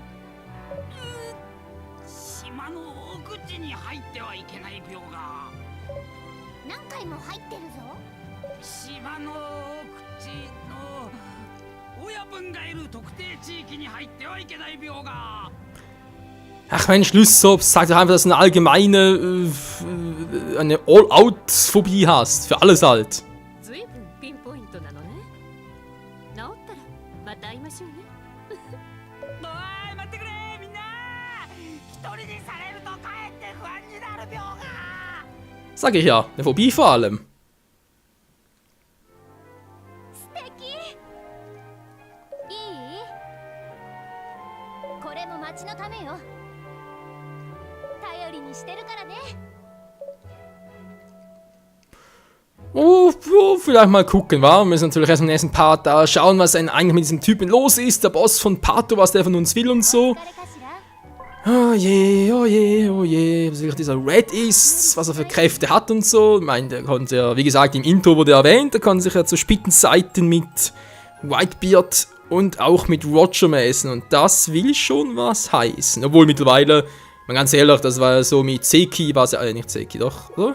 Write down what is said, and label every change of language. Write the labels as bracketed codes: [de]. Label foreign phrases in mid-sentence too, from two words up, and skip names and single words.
[ja] 島の奥地に入ってはいけない病が何回も入ってるぞ。島の奥地の親分がいる特定地域に入ってはいけない病が。 [de] Ach Mensch, Lysop, sag doch einfach, dass du eine allgemeine, eine All-Out-Phobie hast. Für alles halt. [ja] ずいぶんピンポイントなのね。治ったらまた会いましょうね。おい待ってくれみんな。一人にされるとかえって不安になる病が。 [de] Sag ich ja, eine Phobie vor allem. [ja] 素敵。いい？これも町のためよ。頼りにしてるからね。 [de] Oh, vielleicht mal gucken, wa? Wir müssen natürlich erst im nächsten Part da schauen, was denn eigentlich mit diesem Typen los ist. Der Boss von Pato, was der von uns will und so. [ja] 誰かしら？ [de] Oh je, oh je, oh je. Was wirklich dieser Red ist, was er für Kräfte hat und so. Ich meine, der konnte ja, wie gesagt, im Intro wurde erwähnt, der kann sich ja zu Spitzenzeiten mit Whitebeard und auch mit Roger messen. Und das will schon was heißen. Obwohl mittlerweile, mal ganz ehrlich, das war ja so mit Seki, war es ja, nicht Seki, doch, oder?